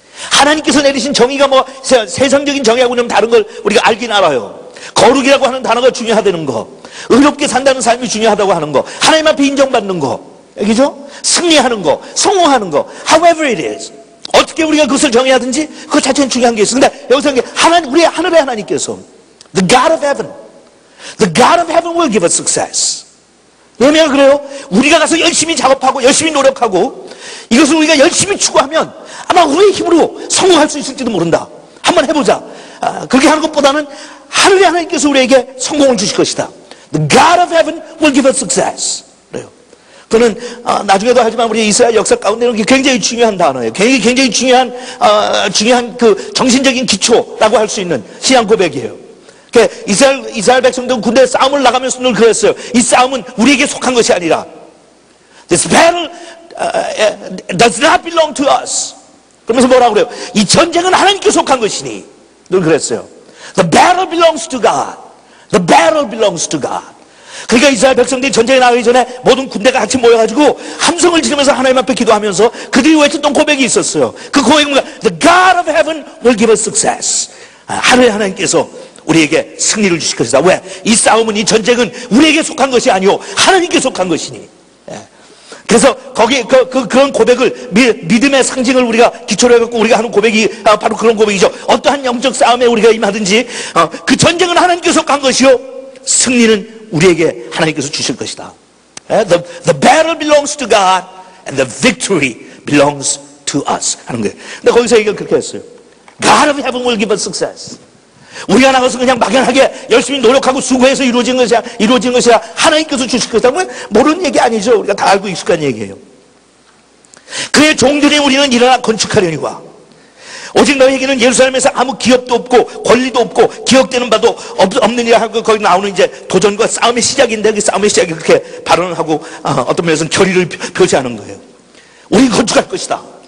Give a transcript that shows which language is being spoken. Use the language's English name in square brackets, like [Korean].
[Korean] 하나님께서 내리신 정의가 뭐 세상적인 정의하고 좀 다른 걸 우리가 알긴 알아요. 거룩이라고 하는 단어가 중요하다는 거, 의롭게 산다는 삶이 중요하다고 하는 거, 하나님 앞에 인정받는 거, 그죠? 승리하는 거, 성공하는 거, [English] however it is. [Korean] 어떻게 우리가 그것을 정의하든지 그 자체는 중요한 게 있어. 근데 여기서 우리 하늘의 하나님께서 [English] the God of heaven, the God of heaven will give us success. [Korean] 왜냐면 그래요? 우리가 가서 열심히 작업하고 열심히 노력하고 이것을 우리가 열심히 추구하면 아마 우리의 힘으로 성공할 수 있을지도 모른다. 한번 해보자. 그렇게 하는 것보다는 하늘의 하나님께서 우리에게 성공을 주실 것이다. [English] The God of heaven will give us success. [Korean] 그래요. 그는 나중에도 하지만 우리 이스라엘 역사 가운데는 굉장히 중요한 단어예요. 굉장히 중요한 그 정신적인 기초라고 할 수 있는 신앙 고백이에요. 이스라엘 백성들은 군대에 싸움을 나가면서 늘 그랬어요. 이 싸움은 우리에게 속한 것이 아니라 [English] This battle does not belong to us. [Korean] 그러면서 뭐라고 그래요? 이 전쟁은 하나님께 속한 것이니 늘 그랬어요. [English] The battle belongs to God. The battle belongs to God. [Korean] 그러니까 이스라엘 백성들이 전쟁에 나가기 전에 모든 군대가 같이 모여가지고 함성을 지르면서 하나님 앞에 기도하면서 그들이 외쳤던 고백이 있었어요. 그 고백은 뭐야? [English] The God of heaven will give us success. [Korean] 하늘의 하나님께서 우리에게 승리를 주실 것이다. 왜? 이 싸움은 이 전쟁은 우리에게 속한 것이 아니오 하나님께 속한 것이니. 그래서 거기 그런 고백을 믿음의 상징을 우리가 기초로 해갖고 우리가 하는 고백이 바로 그런 고백이죠. 어떠한 영적 싸움에 우리가 임하든지 그 전쟁은 하나님께서 간 것이요 승리는 우리에게 하나님께서 주실 것이다. [English] The battle belongs to God and the victory belongs to us [Korean] 하는 거예요. 근데 거기서 얘기를 그렇게 했어요. [English] God of heaven will give us success. [Korean] 우리가 나가서 그냥 막연하게 열심히 노력하고 수고해서 이루어진 것이야 하나님께서 주실 것이다. 모르는 얘기 아니죠. 우리가 다 알고 익숙한 얘기예요. 그의 종들이 우리는 일어나 건축하려니와 오직 너희에게는 예루살렘에서 아무 기업도 없고 권리도 없고 기억되는 바도 없느니라 하고 거기 나오는 이제 도전과 싸움의 시작인데 그 싸움의 시작이 그렇게 발언을 하고 어떤 면에서는 결의를 표시하는 거예요. 우리는 건축할 것이다.